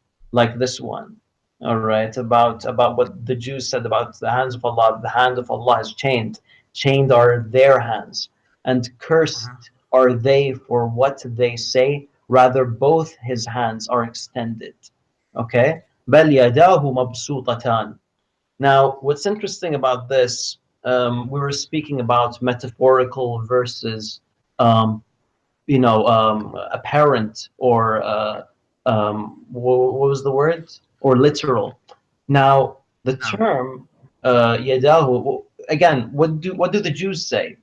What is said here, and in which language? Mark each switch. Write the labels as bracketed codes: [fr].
[en] Like this one, all right, about what the Jews said about the hands of Allah. The hand of Allah is chained are their hands, and cursed are they for what they say, rather both his hands are extended. [ar] Okay, بَلْ يَدَاهُ مَبْسُوطَتَانِ. [en] Now what's interesting about this, we were speaking about metaphorical versus apparent, or what was the word? Or literal. Now the term yadahu, again, what do the Jews say?